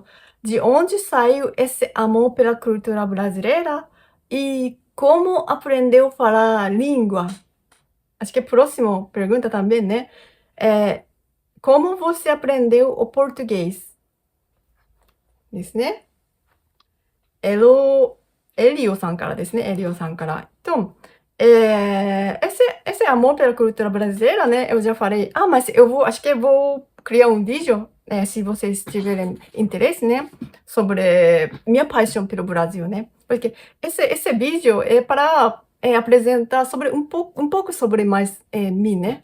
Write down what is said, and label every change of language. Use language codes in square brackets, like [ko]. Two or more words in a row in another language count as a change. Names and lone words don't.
[pt] De onde saiu esse amor pela cultura brasileira e como aprendeu a falar a língua? Acho que a próxima pergunta também, né? Como você aprendeu o português? Isso, né? Elio [ja] さんからですね。エリオさんから。 [pt] Então, esse amor pela cultura brasileira, né? Eu já falei. Ah, mas acho que eu vou criar um vídeo, se vocês tiverem interesse, né? Sobre minha paixão pelo Brasil, né? Porque esse vídeo é para apresentar sobre um pouco sobre mais mim, né?